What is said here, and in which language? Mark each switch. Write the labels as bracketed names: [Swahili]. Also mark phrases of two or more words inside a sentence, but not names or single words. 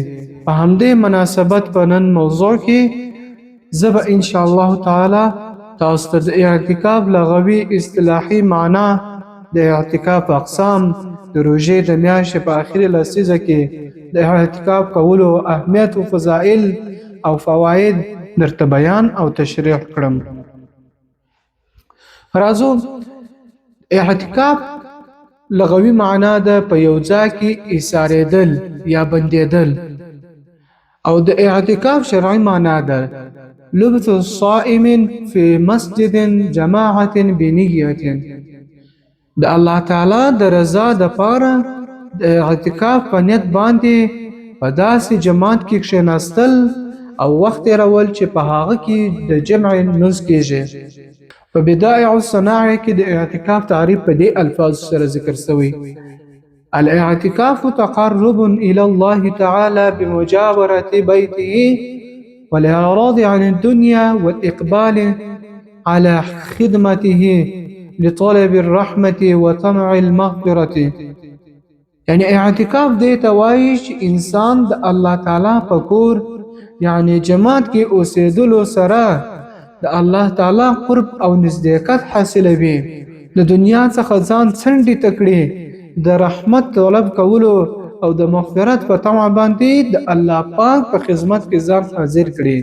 [Pashto] په همدې مناسبت په نن موضوع کې زه به [Arabic] ان شاء الله تعالی [Pashto] تاسو ته د اعتکاف لغوي اصطلاحي معنا، د اعتکاف اقسام، د روژې د میاشتې په آخري لسیزه کې د اعتکاف کولو اهمیت او فضایل او فواید درته بیان او تشریح کړم. راځو، اعتکاف لغوي معنا ده په یو ځای کې ایسارېدل یا بندېدل، او د اعتکاف شرعي معنا ده [Arabic] لبث الصائم في مسجد جماعة بنية. [Pashto] د الله تعالی د رضا د پاره د اعتکاف په نیت باندې په داسې جماعت کې کښېناستل او وخت تېرول چې په هغه کې د جمع لمونځ کیږي. په بدائع الصناعه کې د اعتکاف تعریف په دې الفاظ سره ذکر شوی: [Arabic] الاعتكاف تقرب إلى الله تعالى بمجاورة بيته والإعراض عن الدنيا والإقبال على خدمته لطلب الرحمة وطمع المغفرة. [Pashto] يعني اعتکاف دې ته وایي چې انسان د الله تعالی په کور یعنی جماعت کې اوسېدلو سره د الله تعالی قرب او نزدېکت حاصلوي، د دنیا څخه ځان څنډې تکړي، د رحمت طلب کولو او د مغفرت په طمع باندې د الله پاک په خدمت کې ځان حاضر کړي.